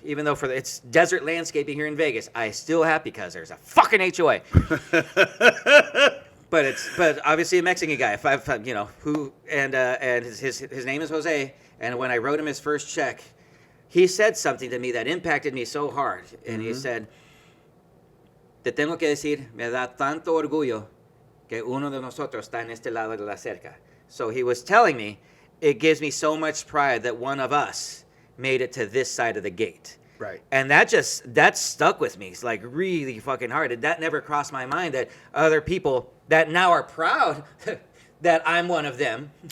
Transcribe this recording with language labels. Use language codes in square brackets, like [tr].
[en] Even though it's desert landscaping here in Vegas, I still have, because there's a fucking HOA. But obviously a Mexican guy, and his name is Jose. And when I wrote him his first check, he said something to me that impacted me so hard. And he said, [es] "Te tengo que decir, me da tanto orgullo que uno de nosotros está en este lado de la cerca." [en] So he was telling me, it gives me so much pride that one of us made it to this side of the gate. Right. And that stuck with me. It's like really fucking hard. And that never crossed my mind that other people that now are proud that I'm one of them.